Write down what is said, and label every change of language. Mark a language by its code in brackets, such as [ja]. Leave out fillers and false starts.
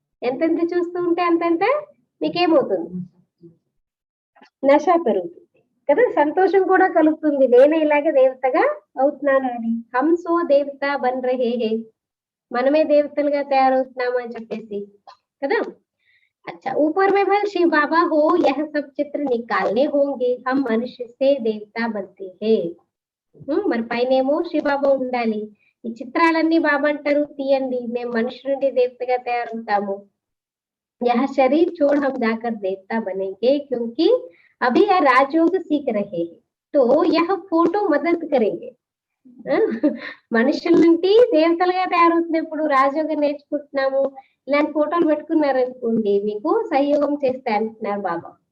[te] ఎంతెంత చూస్తూ ఉంటే అంతంత మీకేమవుతుంది, నష పెరుగుతుంది కదా, సంతోషం కూడా కలుగుతుంది. నేనే ఇలాగే దేవతగా అవుతున్నాను అని. [hi] హంసో దేవత బన్ రహే హే, [te] మనమే దేవతలుగా తయారవుతున్నాము అని చెప్పేసి కదా. [hi] अच्छा ऊपर में भल शिव बाबा हो, यह सब चित्र निकालने होंगे, हम मनुष्य से देवता बनते हैं. [te] మరి పైనేమో శివబాబా ఉండాలి, ఈ చిత్రాలన్నీ బాబా అంటారు తీయండి, మేము మనుషుల నుండి దేవతగా తయారవుతాము. [hi] यह शरीर छोड़ हम जाकर देवता बनेंगे, क्योंकि अभी यह राजयोग सीख रहे हैं, तो यह फोटो मदद करेंगे. [te] మనుషుల నుండి దేవతలుగా తయారవుతున్నప్పుడు రాజయోగం నేర్చుకుంటున్నాము. ఇలాంటి ఫోటోలు పెట్టుకున్నారనుకోండి మీకు సంయోగం చేస్తాయి అంటున్నారు బాబా.